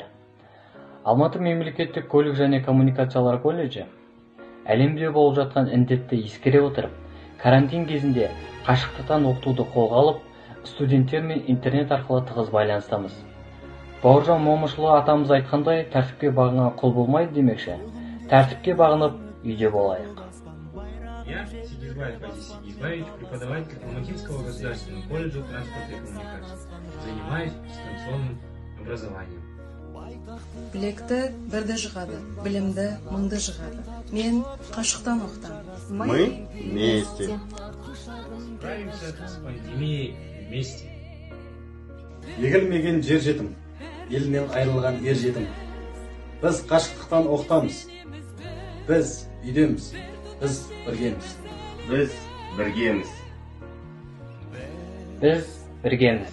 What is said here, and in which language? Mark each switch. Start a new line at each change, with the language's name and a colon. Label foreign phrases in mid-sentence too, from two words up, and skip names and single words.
Kazakh: Алматы мемлекеттік көлік және коммуникациялар колледжі әлемде болып жатқан індетті ескере отырып, карантин кезінде қашықтықтан оқытуды қолға алып, студенттермен интернет арқылы тығыз байланыстамыз. Бауыржан Момышұлы атамыз айтқандай, тәртіпке бағынған құл болмайды демекші, тәртіпке бағынып үйде болайық.
Russian: Я, Сигизбаев Азиз Сигизбаевич, преподаватель Алматинского государственного колледжа транспорта и коммуникаций. Занимаюсь дистанционным образованием.
Kazakh: Білекті бірді жығады, білімді мыңды жығады. Мен қашықтан оқытамын.
Russian: Мы вместе. Справимся с пандемией вместе.
Kazakh: Егілмеген жер жетім, елінен айырылған ер жетім. Біз қашықтықтан оқытамыз. Біз үйдеміз, біз біргеміз. Біз біргеміз. Біз біргеміз.